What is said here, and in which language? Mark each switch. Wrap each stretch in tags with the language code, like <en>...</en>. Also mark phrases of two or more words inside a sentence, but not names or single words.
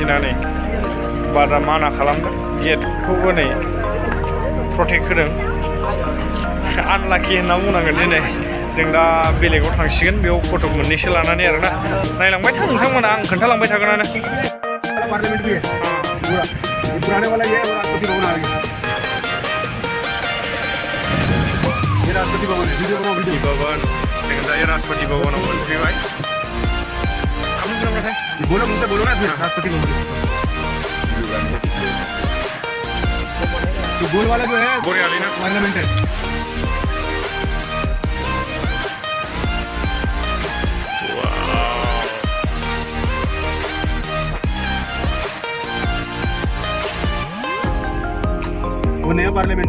<brx>ना नै बादा माना खालामदों गेटखौबो नै प्रटेक्ट होदों आनलाखि होनना बुंनांगोन दिनै जों दा बेलेगाव थांसिगोन बेयाव फट' मोननैसो लानानै आरोना नायलांबाय था नोंथांमोना आं खोन्थालांबाय थागोनानो राष्ट्रपति भवनाव मोनफैबाय</brx> <hi>बोलो मुझसे बोलो ना राष्ट्रपति भवन तो गोल वाला जो है पार्लियामेंट है वो नया पार्लियामेंट</hi>